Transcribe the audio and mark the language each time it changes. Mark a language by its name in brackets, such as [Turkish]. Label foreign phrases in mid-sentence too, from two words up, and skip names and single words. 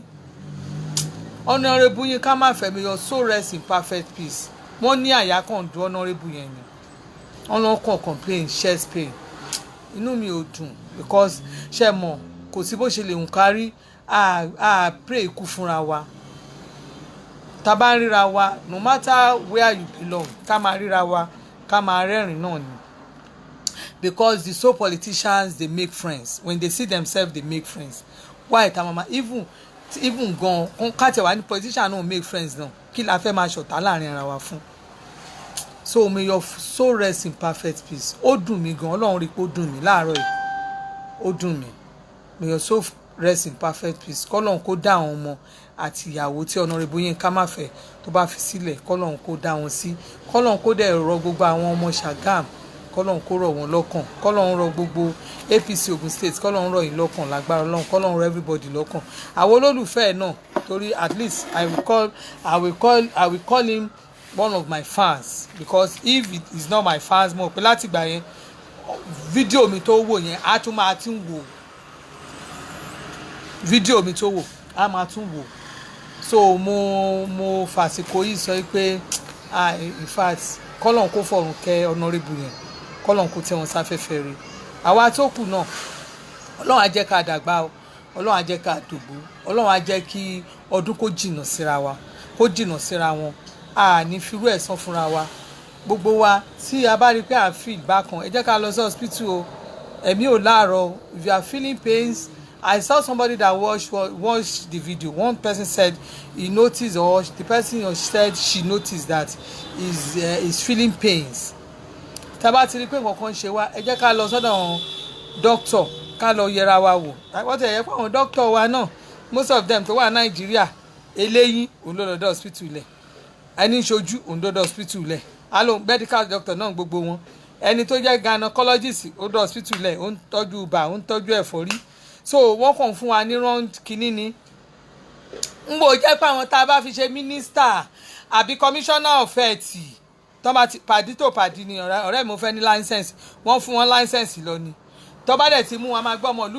[English] Honourable Yinka Mafe may your soul rest in perfect peace. [Yoruba] Wọ́n ní àyà kan du Honourable yẹn ni wọ́n lọ kàn [English] complain chest pain [Yoruba] inú mi ò dùn because ṣe mọ̀ kò sí bó ṣe lè hùn kárí a pray ikú fúnra wa tá bá ń ríra wa [English] no matter where you belong [Yoruba] ká máa ríra wa ká máa rẹ́rìn náà ni [English] because the so politicians they make friends when they see themselves they make friends why [Yoruba] ta mama even gan káàtẹ̀ wá ní politician náà [English] make friends [Yoruba] náà kí la fẹ́ máa ṣọ̀tá láàrin ara wa fún. [English] So may your soul rest in perfect peace. [Yoruba] Ó dùn mí gan Ọlọ́run rí pé ó dùn mí láàárọ̀ yìí ó dùn mí. [English] May your soul rest in perfect peace. [Yoruba] Kọ́lọ́run kó dá àwọn ọmọ àti ìyàwó tí Honourable Yinka Mafe tó bá fi sílẹ̀ kọ́lọ́run kó dá wọn sí. Kọ́lọ́run kó dẹ̀ rọ gbogbo àwọn ọmọ Ṣàgámù kọ́lọ́run kó rọ̀ wọ́n lọ́kàn, kọ́lọ́run rọ̀ gbogbo APC Ogun State, kọ́lọ́run rọ̀ yín lọ́kàn lágbára Ọlọ́run, kọ́lọ́run rọ̀ everybody lọ́kàn. àwọn olólùfẹ́ ẹ̀ náà torí [English] at least I will call him one of my fans, because if it is not my fans [Yoruba] mo pé láti gbà yẹn fídíò mi tó wò yẹn á tún máa tún wò fídíò mi tó wò á máa tún wò. So mo fàsìkò yìí sọ pé [English] in fact [Yoruba] kọ́lọ́n kó fọ̀rùn kẹ́ honourable yẹn, kọ́lọ́n kó tẹ́ wọn sáfẹ́fẹ́ rẹ̀. àwa tó kù náà Ọlọ́run á jẹ́ ká dàgbà o, Ọlọ́run á jẹ́ ká dògbò, Ọlọ́run á jẹ́ kí ọdún kó jìnnà síra wa, kó jìnnà síra wọn, a ní firú ẹ̀san fúnra wa. gbogbo wa tí a bá rí pé à ń feel bákan ẹ jẹ́ ká lọ sí hospital o, ẹ̀mí ò láàárọ̀. [English] If you are feeling pains, I saw somebody that watched the video. One person said he noticed, or the person said she noticed that is feeling pains. [Yoruba] tá bá ti rí pé nǹkan kan ṣe wá ẹ jẹ́ ká lọ sọ́dọ̀ doctor ká lọ yẹra wa wò. wọ́n ti ẹ̀yẹ́ pé àwọn doctor wa náà [English] most of them [Yoruba] tó wà Nàìjíríà eléyìí òun ló lọ́dọ̀ hospital lẹ̀, ẹni ṣojú òun lọ́dọ̀ hospital lẹ̀, alo [English] medical doctor [Yoruba] náà gbogbo wọn, ẹni tó jẹ́ gynecologist ó lọ́dọ̀ hospital lẹ̀, ó ń tọ́jú ibà, ó ń tọ́jú ẹ̀fọ́rí. So wọ́n kàn fún wa ní round kínní ni n bò jẹ́ pé àwọn tá a bá fi ṣe minister àbí [English] commissioner of health [Yoruba] tó bá ti pàdí tó pàdí ni ọ̀rẹ́ mi fẹ́ ní license wọ́n fún wọn license lọ ni, tó bá dẹ̀ ti mú wọn máa gbọ́ ọmọ ìlú